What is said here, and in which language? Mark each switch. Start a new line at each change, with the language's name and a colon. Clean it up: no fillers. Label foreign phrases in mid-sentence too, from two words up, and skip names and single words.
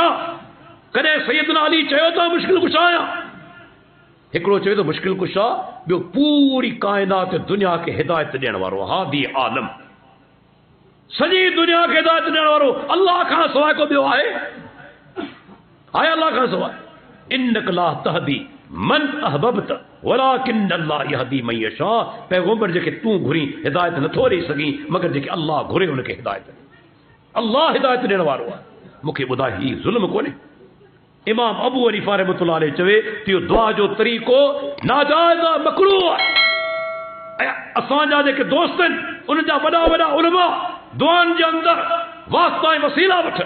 Sindhi: कॾहिं सैयदना अली चयो त मुश्किल कुशा आहियां? हिकिड़ो चयो त मुश्किल कुशा, ॿियो पूरी काइनात दुनिया खे हिदायत ॾियण वारो हादी आलम, सॼी दुनिया खे हिदायत ॾियण वारो। अल्लाह खां सवाइ को ॿियो आहे? आहे अल्लाह खां सवाइ?
Arabic: إنك لا تهدي من أحببت ولكن الله يهدي من يشاء.
Sindhi: पैगंबर जेके तूं घुरी हिदायत नथो ॾेई सघीं मगर जेके अल्लाह घुरे हुनखे हिदायत। अल्लाह हिदायत ॾियण वारो आहे। मूंखे ॿुधाए हीउ ज़ुल्म कोन्हे? इमाम अबू हनीफ़ा
Arabic: رحمة الله عليه
Sindhi: चवे त इहो दुआ जो तरीक़ो नाजाइज़ आहे, मकरूह आहे। ऐं असांजा जेके दोस्त आहिनि उन्हनि जा वॾा वॾा उलमा दुआनि जे अंदरि वास्ता ऐं वसीला वठनि।